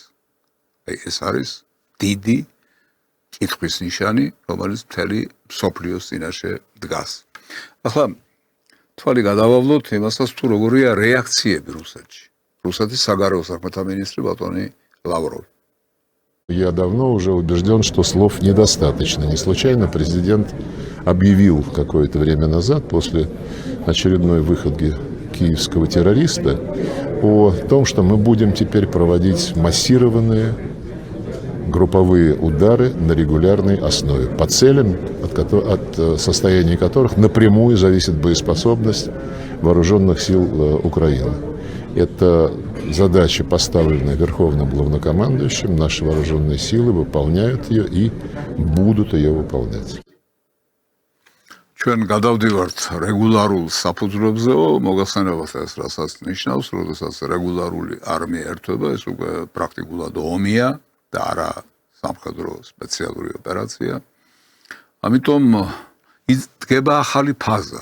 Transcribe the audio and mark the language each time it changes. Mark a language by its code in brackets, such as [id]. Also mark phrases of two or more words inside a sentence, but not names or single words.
[ka] აი ეს არის დიდი კითხვის ნიშანი, რომელიც მთელი მსოფლიოს წინაშე დგას. ახლა თვალი გადავავლოთ იმასაც, თუ როგორია რეაქციები რუსეთში. რუსეთის საგარეო საქმეთა მინისტრი ბატონი ლავროვი. [ru] Я давно уже убежден, что слов недостаточно. Не случайно президент объявил какое-то время назад, после очередной выходки киевского террориста, о том, что мы будем теперь проводить массированные групповые удары на регулярной основе, по целям, от состояния которых напрямую зависит боеспособность вооруженных сил Украины. Это задача, поставленная Верховным Главнокомандующим. Наши вооруженные силы выполняют ее и будут ее выполнять. [ka] ჩვენ გადავდივართ რეგულარულ საფუძვლებზე, მოგახსენებათ ეს რასაც ნიშნავს, როდესაც რეგულარული არმია ერთვება, ეს უკვე პრაქტიკულად ომია და არა სამხედრო სპეციალური ოპერაცია. ამიტომ დგება ახალი ფაზა.